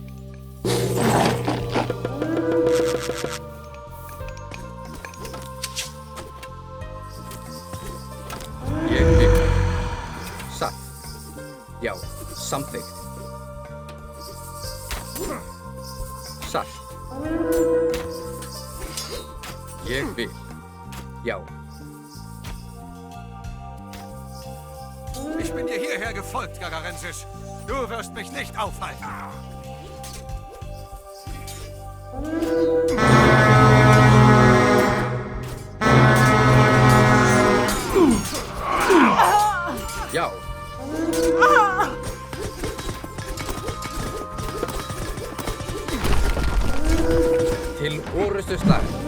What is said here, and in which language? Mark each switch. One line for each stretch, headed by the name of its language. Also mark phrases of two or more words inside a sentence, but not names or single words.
Icelandic: Ég vil. Satt. Já, samþykkt. Satt. Ég vil. Já.
German: Ich bin dir hierher gefolgt, Gagarensis. Du wirst mich nicht aufhalten.
Icelandic: Já. Til orustuslag.